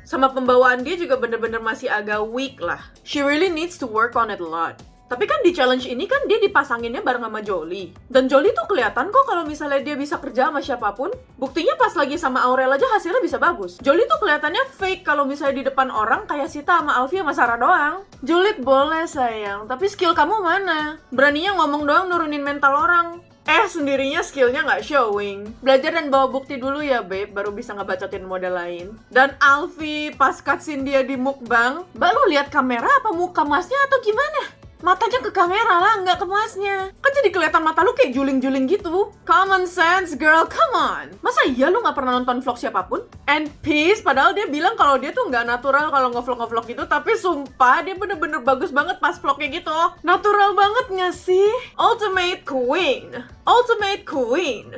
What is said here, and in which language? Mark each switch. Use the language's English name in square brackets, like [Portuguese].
[Indonesian] Sama pembawaan dia juga bener-bener masih agak weak lah. [English] She really needs to work on it a lot. [Indonesian] Tapi kan di challenge ini kan dia dipasanginnya bareng sama Jolie. Dan Jolie tuh kelihatan kok kalau misalnya dia bisa kerja sama siapapun. Buktinya pas lagi sama Aurel aja hasilnya bisa bagus. Jolie tuh kelihatannya fake kalau misalnya di depan orang kayak Sita sama Alfie sama Sarah doang. Jolie boleh sayang, tapi skill kamu mana? Beraninya ngomong doang nurunin mental orang. Sendirinya skillnya nggak showing. Belajar dan bawa bukti dulu ya, babe, baru bisa ngebacotin model lain. Dan Alfie, pas cutscene dia di mukbang, Mbak lu lihat kamera apa muka masnya atau gimana? Matanya ke kamera lah, nggak ke masnya. Kan jadi kelihatan mata lu kayak juling-juling gitu. [English] Common sense, girl, come on. [Indonesian] Masa iya lu nggak pernah nonton vlog siapapun? And Peace, padahal dia bilang kalau dia tuh nggak natural kalau nge-vlog gitu. Tapi sumpah, dia bener-bener bagus banget pas vlognya gitu. Natural banget nggak sih? [English] Ultimate Queen. Ultimate Queen.